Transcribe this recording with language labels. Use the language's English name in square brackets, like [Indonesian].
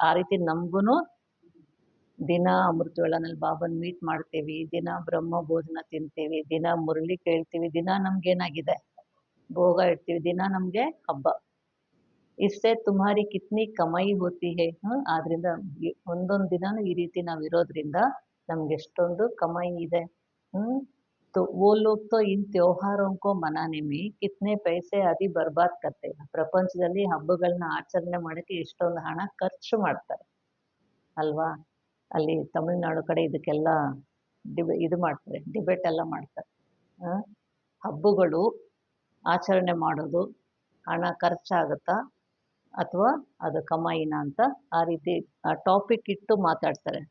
[Kannada] ಆ ರೀತಿ ನಮ್ಗುನು ದಿನ ಅಮೃತ ವೇಳನಲ್ಲಿ ಬಾಬನ್ ಮೀಟ್ ಮಾಡ್ತೀವಿ, ದಿನ ಬ್ರಹ್ಮ ಭೋಜನ ತಿಂತೀವಿ, ದಿನ ಮುರಳಿ ಕೇಳ್ತೀವಿ, ದಿನ ನಮ್ಗೇನಾಗಿದೆ, ಭೋಗ ಇಡ್ತೀವಿ, ದಿನ ನಮ್ಗೆ ಹಬ್ಬ. ಇಷ್ಟೇ [Hindi] ತುಮಾರಿ ಕಿತ್ನಿ ಕಮಾಯಿ ಹೋತಿ ಹೇ. [Kannada] ಆದ್ರಿಂದ ಒಂದೊಂದ್ ದಿನಾನು ಈ ರೀತಿ ನಾವ್ ಇರೋದ್ರಿಂದ ನಮ್ಗೆ ಎಷ್ಟೊಂದು ಕಮಾಯಿ ಇದೆ. [Hindi] तो वो लोग तो इन त्योहारों को मनाने में कितने पैसे आदि ಬರ್ಬಾದ್ करते हैं. [Kannada] ಪ್ರಪಂಚದಲ್ಲಿ ಹಬ್ಬಗಳನ್ನ ಆಚರಣೆ ಮಾಡಕ್ಕೆ ಎಷ್ಟೊಂದು ಹಣ ಖರ್ಚು ಮಾಡ್ತಾರೆ ಅಲ್ವಾ. ಅಲ್ಲಿ ತಮಿಳ್ನಾಡು ಕಡೆ ಇದಕ್ಕೆಲ್ಲ ಇದು ಮಾಡ್ತಾರೆ, ಡಿಬೇಟ್ ಎಲ್ಲ ಮಾಡ್ತಾರೆ. ಹಬ್ಬಗಳು ಆಚರಣೆ ಮಾಡೋದು ಹಣ ಖರ್ಚಾಗುತ್ತಾ ಅಥವಾ ಅದು ಕಮಾಯಿನ ಅಂತ ಆ ರೀತಿ ಟಾಪಿಕ್ ಇಟ್ಟು ಮಾತಾಡ್ತಾರೆ.